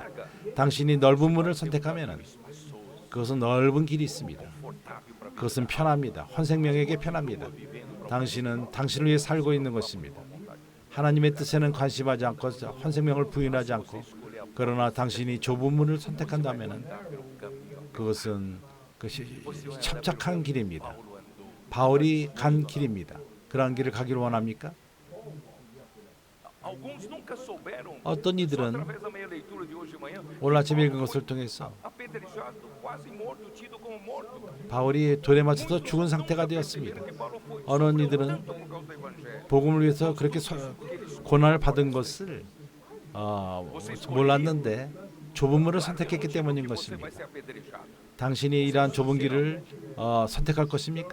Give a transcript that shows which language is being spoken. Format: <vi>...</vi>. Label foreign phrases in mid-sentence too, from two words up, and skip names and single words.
<ko>당신이 넓은 문을 선택하면 그것은 넓은 길이 있습니다. 그것은 편합니다. 헌생명에게 편합니다. 당신은 당신을 위해 살고 있는 것입니다. 하나님의 뜻에는 관심하지 않고 헌생명을 부인하지 않고 그러나 당신이 좁은 문을 선택한다면</ko> <pt>pelo caminho.</pt> <ko>그것은 그것이</ko> <pt>Você anda</pt> <ko>협착한</ko> <pt>pelo</pt> <ko>길입니다.</ko> <pt>Paulo andou.</pt> <ko>바울이 간 길입니다. 그러한 길을 가기를 원합니까?</ko> <pt>Alguns nunca souberam.</pt> <ko>어떤</ko> <pt>Só</pt> <ko>이들은</ko> <pt>através da minha leitura de hoje de manhã.</pt> <ko>오늘 아침</ko> <pt>Paulo</pt> <ko>읽은</ko> <pt>foi</pt> <ko>것을 통해서</ko> <pt>apedrejado, quase morto, tido como morto.</pt> <ko>바울이 돌에 맞춰서 죽은 상태가 되었습니다. 어느 이들은 복음을 위해서 그렇게 고난을 받은 것을 몰랐는데 좁은 문을 선택했기 때문인 것입니다. 당신이 이러한 좁은 길을 선택할 것입니까?</ko>